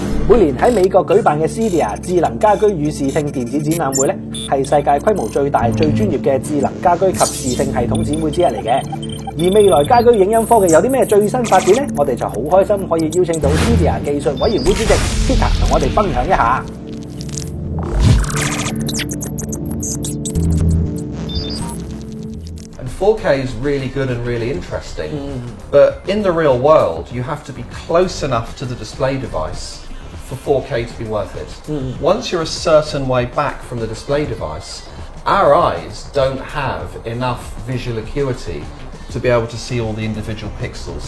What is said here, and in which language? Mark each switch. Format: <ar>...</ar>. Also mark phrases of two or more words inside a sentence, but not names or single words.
<yue>每年喺美國舉辦嘅 CEDIA 智能家居與視聽電子展覽會咧，係世界規模最大、最專業嘅智能家居及視聽系統展會之一嚟嘅。而未來家居影音科技有啲咩最新發展咧？我哋就好開心可以邀請到 CEDIA 技術委員會主席 Peter 同我哋分享一下。</yue> <en>4K is really good and really interesting, but in the real world, you have to be close enough to the display device for 4K to be worth it. Once you're a certain way back from the display device, our eyes don't have enough visual acuity to be able to see all the individual pixels.</en>